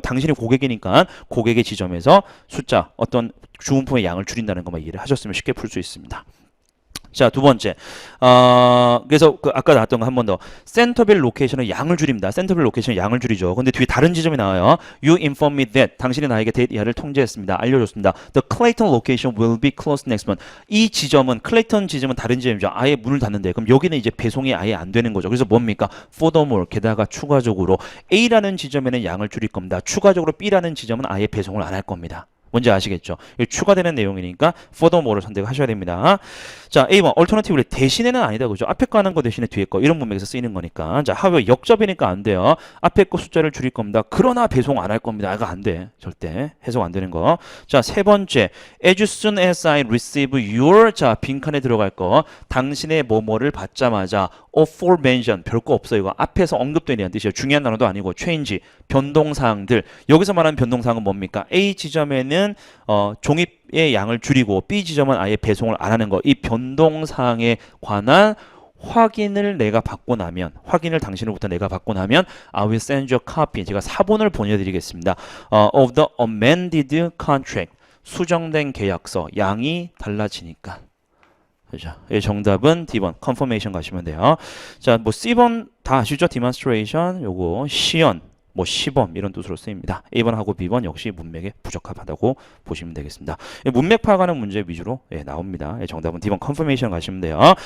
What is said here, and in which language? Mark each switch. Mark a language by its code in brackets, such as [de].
[ko] 당신이 고객이니까 고객의 지점에서 숫자, 어떤 주문품의 양을 줄인다는 것만 이해를 하셨으면 쉽게 풀 수 있습니다. 자, 두 번째. 그래서 아까 나왔던 거 한 번 더. 센터빌 로케이션은 양을 줄입니다. 센터빌 로케이션은 양을 줄이죠. 근데 뒤에 다른 지점이 나와요. [en] You inform me that. [ko] 당신이 나에게 that 이하를 통지했습니다. 알려줬습니다. [en] The Clayton location will be closed next month. [ko] 이 지점은, 클레이턴 지점은 다른 지점이죠. 아예 문을 닫는데. 그럼 여기는 이제 배송이 아예 안 되는 거죠. 그래서 뭡니까? Furthermore. 게다가 추가적으로 A라는 지점에는 양을 줄일 겁니다. 추가적으로 B라는 지점은 아예 배송을 안 할 겁니다. 뭔지 아시겠죠? 추가되는 내용이니까 furthermore를 선택하셔야 됩니다. 자, A번 alternative를 대신에는 아니다 그죠? 앞에 거 하는 거 대신에 뒤에 거 이런 문맥에서 쓰이는 거니까. 자, however 역접이니까 안 돼요. 앞에 거 숫자를 줄일 겁니다. 그러나 배송 안 할 겁니다. 이거 안 돼. 절대 해석 안 되는 거. 자, 세 번째 [en] as soon as I receive your [ko] 자, 빈칸에 들어갈 거 당신의 뭐뭐를 받자마자 aforementioned 별거 없어요. 이거 앞에서 언급되는 뜻이에요. 중요한 단어도 아니고 change 변동사항들. 여기서 말하는 변동사항은 뭡니까? A 지점에는 종입의 양을 줄이고 B 지점은 아예 배송을 안 하는 거. 이 변동사항에 관한 확인을 내가 받고 나면 확인을 당신으로부터 내가 받고 나면 [en] I will send you a copy. [ko] 제가 사본을 보내드리겠습니다. [en] of the amended contract. [ko] 수정된 계약서. 양이 달라지니까. 그죠? 예, 정답은 D번 confirmation 가시면 돼요. 자, 뭐 C번 다 아시죠? demonstration 요거 시연 뭐 시범 이런 뜻으로 쓰입니다. A번하고 B번 역시 문맥에 부적합하다고 보시면 되겠습니다. 문맥 파악하는 문제 위주로 나옵니다. 정답은 D번 컨퍼메이션 가시면 돼요.